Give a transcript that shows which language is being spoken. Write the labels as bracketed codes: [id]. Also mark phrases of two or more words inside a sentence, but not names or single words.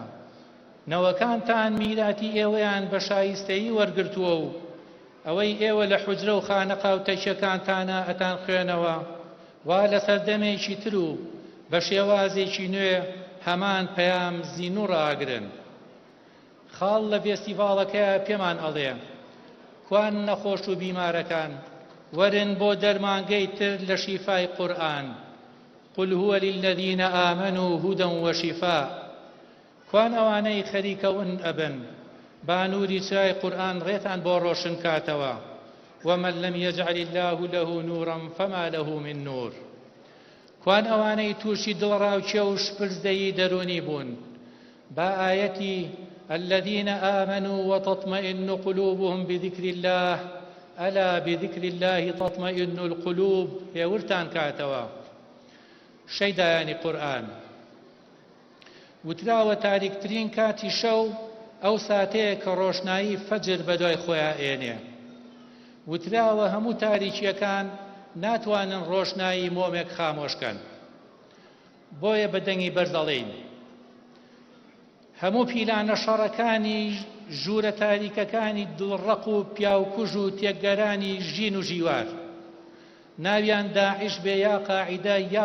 [ckb] نەوەکانتان میراتی ئێوەیان بە شایستەیی وەرگرتووە و ئەوەی ئێوە لە حوجرە و خانەقا و تەکیەکانتانە ئەتان خوێنەوە وا لە سەردەمێکی تر و بە شێوازێکی نوێ هەمان پەیام زین و ڕاگرن. خاڵ لە فێستیڤاڵەکەیە پێمان ئەڵێ کوان نەخۆش و بیمارەکان وەرن بۆ دەرمانگەی تر لە شیفای قورئان. [ar] قل هو للذين آمنوا هدى وشفاء. [ckb] کوان ئەوانەی خەریکەون ئەبن با نوری چای قورئان ڕێتان بۆ ڕۆشن کاتەوە. [ar] ومن لم يجعل الله له نورا فما له من نور. [ckb] کوان ئەوانەی تووشی دڵڕاوچێ و شپرزدەیی دەرونی بوون با ئاەتی [ar] الذين آمنوا وتطمئن قلوبهم بذكر الله ألا بذكر الله تطمئن القلوب [ckb] هێورتان کاتەوە. شەیدایانی قورئان وتراوە تاریکترین کاتی شەو ئەو ساتەیە کە ڕۆشنایی فەجر بەدوای خۆیان ئێنێ وتراوە هەموو تاریکیەکان ناتوانن ڕۆشنایی مۆمێک خامۆشکەن بۆیە بەدەنگی بەرزەڵێین هەموو پیلانە شەڕەکانی ژوورە تاریکەکانی دڵڕەق و پیاوکوژ و تێکگەرانی ژین و ژیوار ناویان داعش بێ یا قاعیدە یا